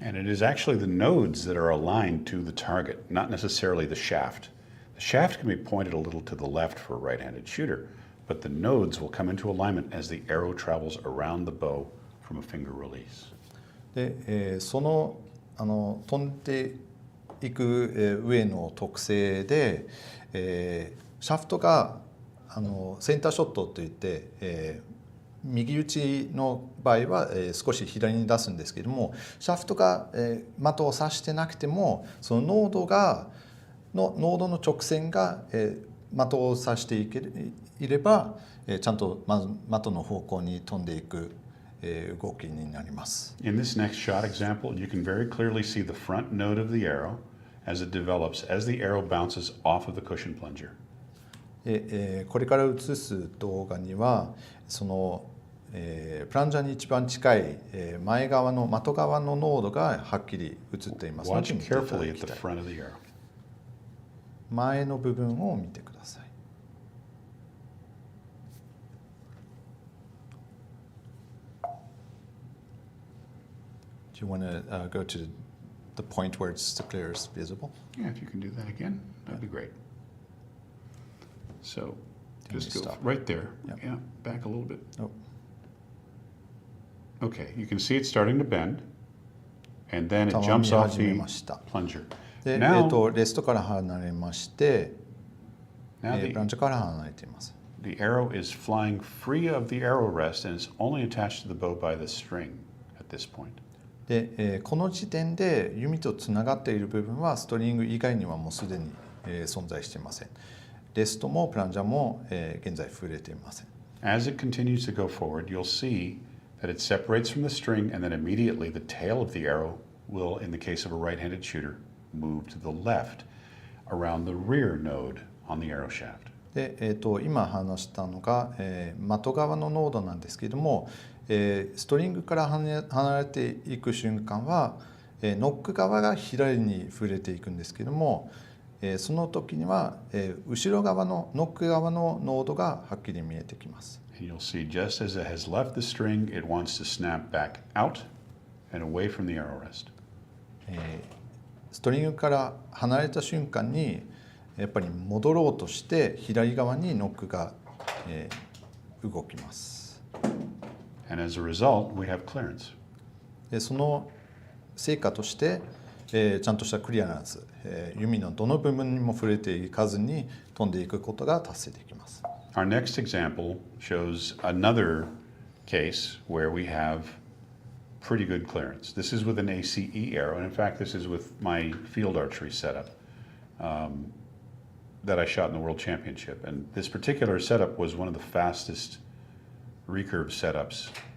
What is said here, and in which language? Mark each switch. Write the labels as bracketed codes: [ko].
[en] And it is actually the nodes that are aligned to the target, not necessarily the shaft. The shaft can be pointed a little to the left for a right-handed shooter, but the nodes will come into alignment as the arrow travels around the bow from a finger release. [ja] で、その飛んでいく上の特性で、シャフトがセンターショットといって、右打ちの場合は、少し左に出すんですけれども、シャフトが、的を指してなくてもそのノードの直線が、的を指していれば、ちゃんと的の方向に飛んでいく動きになります。 [en] In this next shot example, you can very clearly see the front node of the arrow as it develops as the arrow bounces off of the cushion plunger. [ja] これから映す動画にはその、プランジャーに一番近い、前側の的側のノードがはっきり映っていますので [en] Watch [ja] 見ていただ [en] carefully [ja] き [en] at [ja] た [en] the [ja] い。 [en] front of the arrow. [ja] 前の部分を見てください。 [en] Do you want to go to the point where it's the clearest visible? Yeah, if you can do that again, that'd be great. So just go stop? right there. Yep. Yeah, back a little bit. Oh. Okay, you can see it starting to bend, and then it jumps off the plunger. [ja] で、 [en] Now, [ja] レストから離れまして、プ [en] now [ja] ランチャーから離れています。 [en] the arrow is flying free of the arrow rest, and it's only attached to the bow by the string at this point. [ja] で、この時点で弓とつながっている部分はストリング以外にはもうすでに、存在していません。レストもプランジャーも、現在触れていません。 [en] As it continues to go forward, you'll see that it separates from the string, and then immediately the tail of the arrow will, in the case of a right-handed shooter, move to the left around the rear node on the arrow shaft. [ja] で、今話したのが、的側のノードなんですけれども、ストリングから離れていく瞬間は、ノック側が左に触れていくんですけれども、その時には、後ろ側のノック側のノードがはっきり見えてきます。 [en] And you'll see just as it has left the string, it wants to snap back out and away from the arrow rest. [ja] ストリングから離れた瞬間にやっぱり戻ろうとして左側にノックが、動きます。 [en] And as a result, we have clearance. [ja] でその成果として、ちゃんとしたクリアランス、弓のどの部分にも触れていかずに飛んでいくことが達成できます。 [en] Our next example shows another case where we have pretty good clearance. This is with an ACE arrow, and in fact, this is with my field archery setup that I shot in the World Championship. And this particular setup was one of the fastest recurve setups.